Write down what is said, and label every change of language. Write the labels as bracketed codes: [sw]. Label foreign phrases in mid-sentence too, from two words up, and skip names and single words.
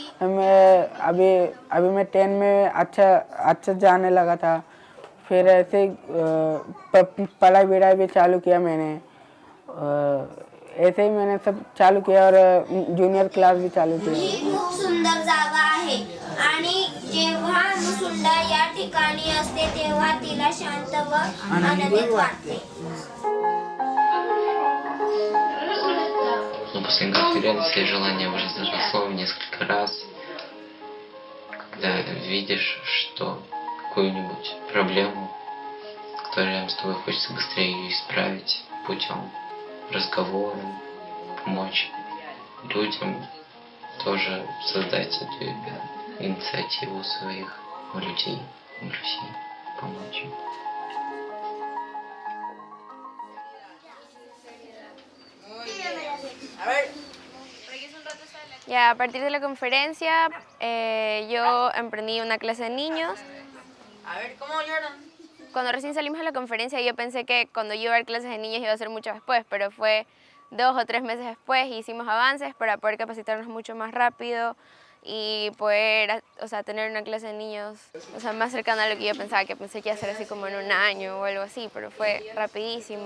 [hi] मैं अभी मैं 10 में अच्छा जाने लगा था, फिर ऐसे पढ़ाई भी चालू किया मैंने. ऐसे ही मैंने सब चालू किया और [en] junior class [hi] भी चालू किया [mr] ही खूप सुंदर जागा आहे आणि जेव्हा मुसुंडा या ठिकाणी असते तेव्हा तिला शांत व आनंदित वाटते. [ru] Но после конференции желание уже заросло в несколько раз, когда видишь, что какую-нибудь проблему, которая рядом с тобой, хочется быстрее ее исправить путем разговора, помочь людям, тоже создать эту инициативу своих людей в России, помочь им. [es] Ya, a partir de la conferencia, yo emprendí una clase de niños. A ver, ¿cómo lloran? Cuando recién salimos de la conferencia, yo pensé que cuando yo iba a dar clases de niños iba a ser mucho después, pero fue 2 o 3 meses después y hicimos avances para poder capacitarnos mucho más rápido y poder, o sea, tener una clase de niños, o sea, más cercana a lo que yo pensaba, que pensé que iba a ser así como en un año o algo así, pero fue rapidísimo.